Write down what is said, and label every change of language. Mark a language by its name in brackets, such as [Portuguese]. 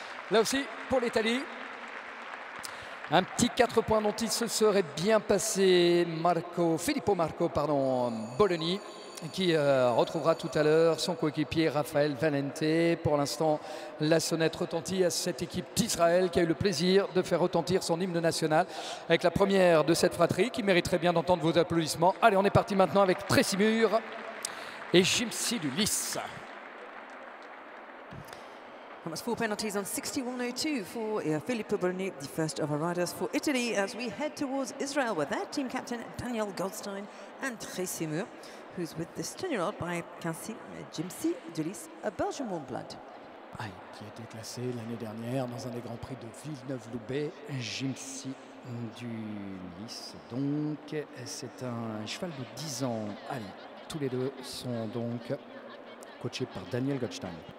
[French] Là aussi, pour l'Italie, un petit 4 points dont il se serait bien passé Filippo Marco Bologni, qui retrouvera tout à l'heure son coéquipier Raphaël Valente. Pour l'instant, la sonnette retentit à cette équipe d'Israël qui a eu le plaisir de faire retentir son hymne national avec la première de cette fratrie qui mériterait bien d'entendre vos applaudissements. Allez, on est parti maintenant avec Tressimur et Jimsi du Lys. [English] Almost 4 penalties on 61.02 for Filippo Bologni, the first of our riders for Italy, as we head towards Israel with their team captain Daniel Goldstein and Tressimur, who's with this 10-year-old by Jimsi du Lys, a Belgian warm blood. [French] Qui a été classé l'année dernière dans un des grands prix de Villeneuve-Loubet, Jimsi du Lys. Donc, c'est un cheval de 10 ans. Allez, tous les deux sont donc coachés par Daniel Goldstein.